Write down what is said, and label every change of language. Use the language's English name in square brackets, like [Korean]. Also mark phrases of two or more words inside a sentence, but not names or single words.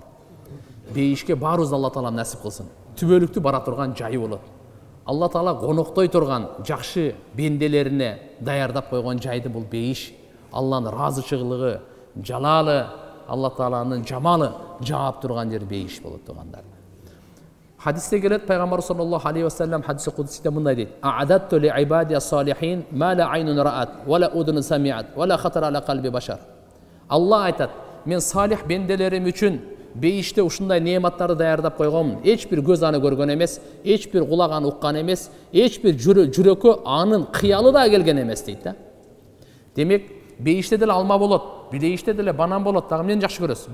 [Kyrgyz] Бейишке баарыбыз Алла Таала насип кылсын. Түбөлүктү бара турган жайы болот. Алла Таала коноктой турган жакшы бенделерине даярдап койгон жайды бул бейиш. Алланын ыраазычылыгы, жалалы, Алла Тааланын жамалы жаап турган жер бейиш болот тургандар. Хадисте келет, пайгамбар [Arabic] صلى الله عليه وسلم [Kyrgyz] хадиси кудсиде мындай дейт: [Arabic] "أعددت لعبادي الصالحين ما لا عين رأت ولا أذن سمعت ولا خطر على قلب بشر." [Kyrgyz] Алла айтат: "Мен салих бенделерим үчүн бейиште ушундай неаматтарды даярдап койгонмун. Эч бир көз аны көргөн эмес, эч бир кулак аны уккан эмес, эч бир жүрөккө анын кыялы да келген эмес" дейт да. Демек, бейиште деле алма болот, бейиште деле банан болот, дагы эмнени жакшы көрөсүз?